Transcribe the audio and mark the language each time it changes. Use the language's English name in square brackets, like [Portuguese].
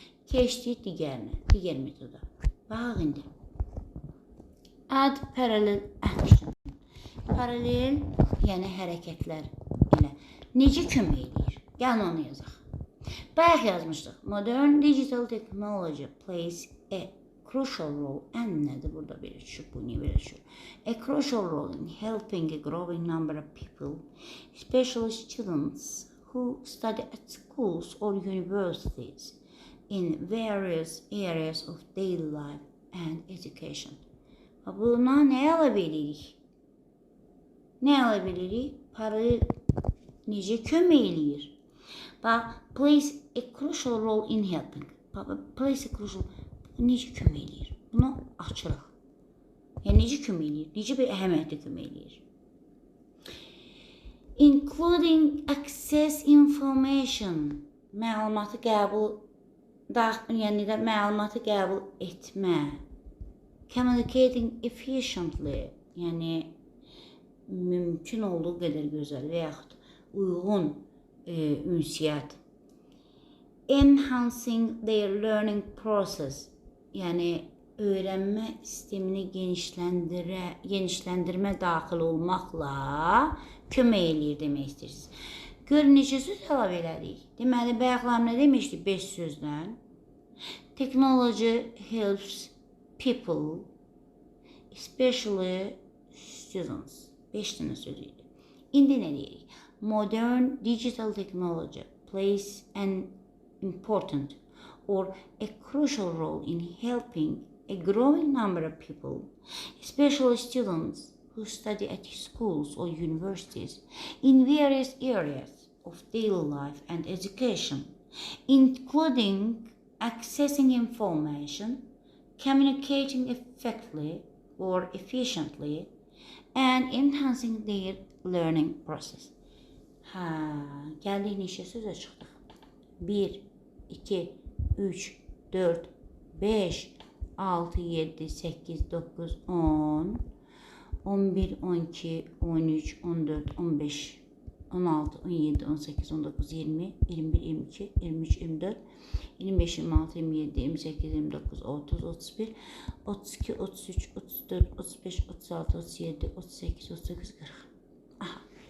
[Azerbaijani] Keçdik digərinə, digər metoda. Bax indi. [English] Add parallel action. [Azerbaijani] Paralel, yəni hərəkətlər ilə. Necə kömək edir? Gəlin onu yazaq. Bayaq yazmışdıq. [English] Modern digital technology plays a crucial role. [Azerbaijani] And nədir burada belə düşür, bu niyə belə düşür? [English] A crucial role in helping a growing number of people, especially students who study at schools or universities in various areas of daily life and education. [Azerbaijani] Buna nə əlavə edirik? Nə əlavə edirik? Parayı necə kömək eləyir? [English] Bax, plays a crucial role in helping. Plays a crucial [Azerbaijani] necə kömək eləyir? Bunu açırıq. Yəni, necə kömək eləyir? Necə bir əhəmiyyətli kömək eləyir? [English] Including access information. [Azerbaijani] Məlumatı qəbul yəni də məlumatı qəbul etmə. [English] Communicating efficiently, [Azerbaijani] yəni mümkün olduğu qədər gözəl və yaxud uyğun ünsiyyət. [English] Enhancing their learning process, [Azerbaijani] yəni öyrənmə sistemini genişləndirmə daxil olmaqla kömək eləyir demək istəyirsiniz. Görün, necə söz əlavə elədik? Deməli, bayaqlar nə demişdik 5 sözdən? [English] Technology helps people, especially students. [Azerbaijani] 5 dənə söz idi. İndi nə deyirik? [English] Modern digital technology plays an important or a crucial role in helping a growing number of people, especially students who study at schools or universities in various areas of daily life and education, including accessing information, communicating effectively or efficiently, and enhancing their learning process. [Azerbaijani] Gəldik neçə sözə çıxdıq? 1, 2, 3, 4, 5, 6, 7, 8, 9, 10, 11, 12, 13, 14, 15, 16, 17, 18, 19, 20, 21, 22, 23, 24, 25, 26, 27, 28, 29, 30, 31, 32, 33, 34, 35, 36, 37, 38, 39, 40. Aha.